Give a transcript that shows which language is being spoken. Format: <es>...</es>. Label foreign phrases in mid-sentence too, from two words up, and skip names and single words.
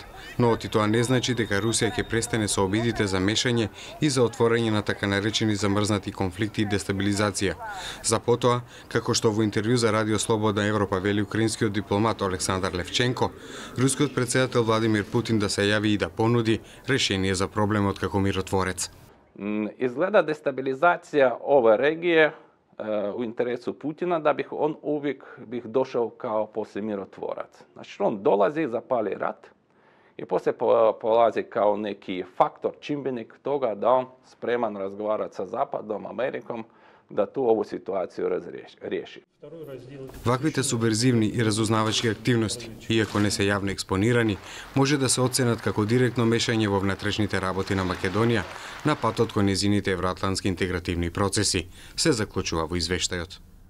<mk>Но оти тоа не значи дека Русија ќе престане со обидите за мешање и за отворање на така наречени замрзнати конфликти и дестабилизација. За потоа, како што во интервју за Радио Слободна Европа вели украинскиот дипломат Александар Левченко, рускиот председател Владимир Путин да се јави и да понуди решение за проблемот како миротворец.</mk> <hr>Izgleda destabilizacija ove regije u interesu Putina da on uvijek došao kao poslije mirotvorac. Znači on dolazi, zapali rat i poslije polazi kao neki faktor, čimbenik toga da on spreman razgovarati sa Zapadom, Amerikom, da tu ovu situaciju razriješi.</hr> <mk>Ваквите субверзивни и разузнавачки активности, иако не се јавно експонирани, може да се оценат како директно мешање во внатрешните работи на Македонија на патот кон нејзините евроатлантски интегративни процеси, се заклучува во извештајот.</mk>